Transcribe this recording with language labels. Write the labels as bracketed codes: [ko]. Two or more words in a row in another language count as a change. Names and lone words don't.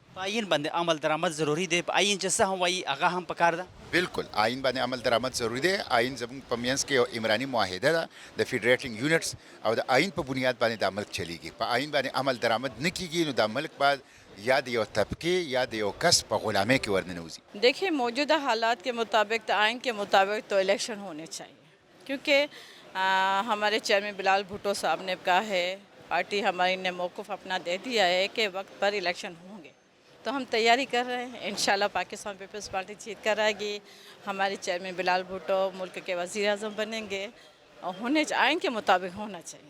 [ps] په آئین باندې عمل درآمد ضروري دی په آئین چې څه هم وایي هغه هم پکار ده؟ بالکل آئین باندې عمل درآمد ضروري دی. آئین زموږ په منځ کې یو عمراني معاهده ده د [en] federating units [ps] او د آئین په بنیاد باندې دا ملک چلیږي. په آئین باندې عمل درآمد نه کیږي نو دا ملک بعد یا د یو طبقې یا د یو کس په غلامۍ کې ورننوځي. [ur] دیکھیے موجودہ حالات کے مطابق تو آئین کے مطابق تو الیکشن ہونے چاہیے کیونکہ ہمارے چیئرمین بلال بھٹو صاحب نے کہا ہے پارٹی ہماری نے موقف اپنا دے دیا ہے کہ وقت پر الیکشن ہوں گے تو ہم تیاری کر رہے ہیں. انشاءاللہ پاکستان پیپلز پارٹی جیت کر آئے گی. ہمارے چیئرمین بلال بھٹو ملک کے وزیر اعظم بنیں گے اور آئین کے مطابق ہونا چاہیے.